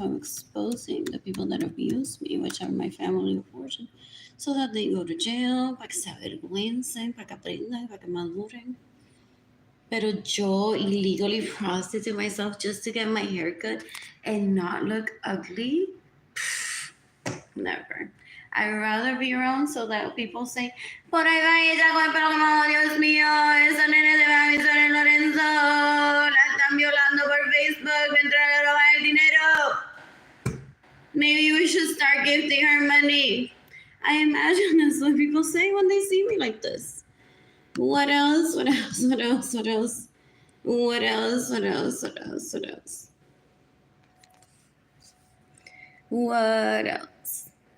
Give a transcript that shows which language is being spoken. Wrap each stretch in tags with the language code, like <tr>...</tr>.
<en>I'm exposing the people that abuse me, which are my family of origin, so that they go to jail,</en> <es>para que se avergüencen, para que aprendan, para que maduren. Pero yo</es> <en>illegally prostitute myself just to get my hair cut and not look ugly? Never. I'd rather be around so that people say,</en> <es>por ahí va ella con el pelo quemado, Dios mío, esa nena de Arlene Lorenzo, la están violando por Facebook mientras le roban el dinero.</es> <en>Maybe we should start gifting her money. I imagine that's what people say when they see me like this. What else? What else? What else? What else? What else? What else? What else? What else? What else?</en>